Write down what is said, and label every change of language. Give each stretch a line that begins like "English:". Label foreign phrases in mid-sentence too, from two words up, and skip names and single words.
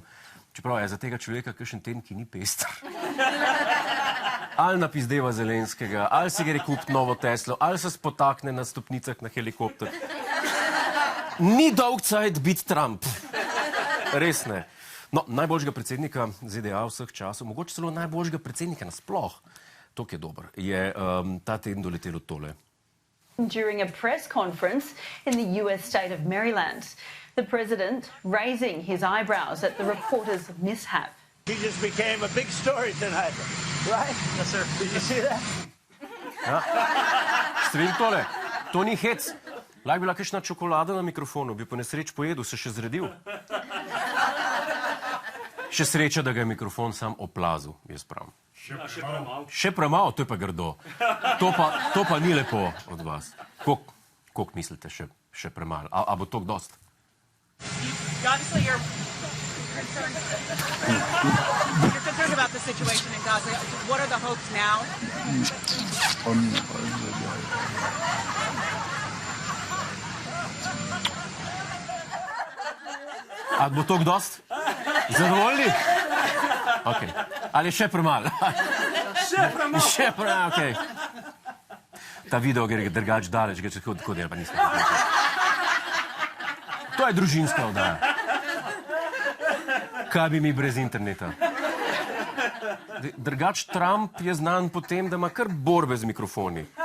Slovenian: Čeprav je za tega človeka kakšen teden, ki ni pester. Ali napizdeva Zelenskega, ali si gre kupiti novo Teslo, ali se spotakne na stopnicah na helikopter. Ni dolg cajt biti Trump. Res ne. No, najboljšega predsednika ZDA vseh časov, mogoče celo najboljšega predsednika nasploh, to, ki je dober, je ta teden doletelo tole.
English: During a press conference in the US state of Maryland, the president raising his eyebrows at the reporter's mishap. He just became a big story tonight, right? Yes, sir. Did you see that?
Slovenian: Ja. Ste videli tole? To ni hec. Lahko bila kakšna čokolada na mikrofonu, bi po nesreč pojedel, se še zredil. Še sreča, da ga je mikrofon sam oplazil, jaz pravim. Še premalo, to je pa grdo. To pa ni lepo od vas. Koliko mislite še premalo? A bo to dost?
English: Obviously, you're concerned about the situation in Gaza. What are the hopes now?
Slovenian: A bo to dost? Zadovoljni? Ok. Ali še premalo? Še premalo, ok. Ta video gre drugač daleč, gre tako dela, pa nismo. To je družinska oddaja. Kaj bi mi brez interneta? Drugač Trump je znan po tem, da ima kar borbe z mikrofoni.